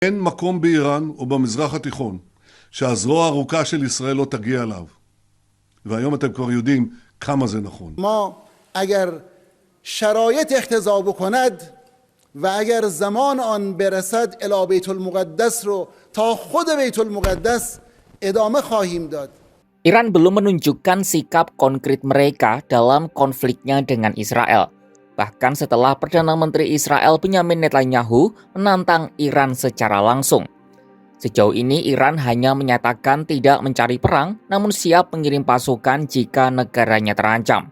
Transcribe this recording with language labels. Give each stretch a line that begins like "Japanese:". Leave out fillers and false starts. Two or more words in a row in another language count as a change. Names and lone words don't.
Hebrew: אין מקום באיראן או במזרח התיכון שהזרוע הארוכה של ישראל לא תגיע אליו. והיום אתם כבר יודעים כמה זה נכון.
Persian: ما اگر شرایط اقتضا بکند و اگر زمان آن برسد الی بیت المقدس رو تا خود بیت المقدس ادامه خواهیم داد.
Indonesian: Iran belum menunjukkan sikap konkret mereka dalam konfliknya dengan Israel. Bahkan setelah Perdana Menteri Israel Benyamin Netanyahu menantang Iran secara langsung. Sejauh ini Iran hanya menyatakan tidak mencari perang, namun siap mengirim pasukan jika negaranya terancam.